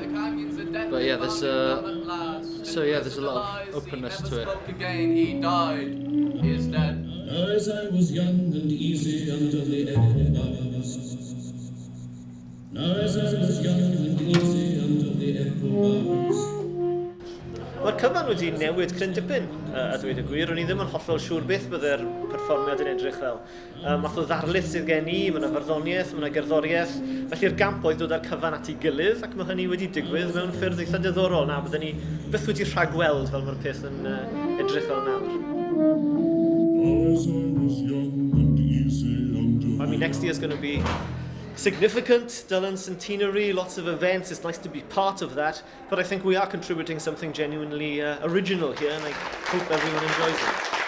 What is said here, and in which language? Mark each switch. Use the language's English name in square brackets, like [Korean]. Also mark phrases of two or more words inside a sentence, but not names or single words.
[English] But yeah, there's there's a lot of openness to it. He died, he is dead. As I was young and easy under the elbows. Now as I was young and easy under the elbows. [Welsh] Mae'r cyfan wedi newid cryn dipyn, a dweud y gwir. O'n i ddim yn hollol siŵr beth byddai'r perfformiad yn edrych fel. Math o ddarlith sydd gen i, mae yna farddoniaeth, mae yna gerddoriaeth. Felly'r gamp oedd dod â'r cyfan at ei gilydd, ac mae hynny wedi digwydd mewn ffyrdd eitha diddorol. Na, byddwn ni byth wedi rhagweld fel mae'r peth yn edrych fel nawr. [English] As I was young and easy under mean, next year's going to be significant. Dullin centenary, lots of events. It's nice to be part of that. But I think we are contributing something genuinely original here, and I hope everyone enjoys it.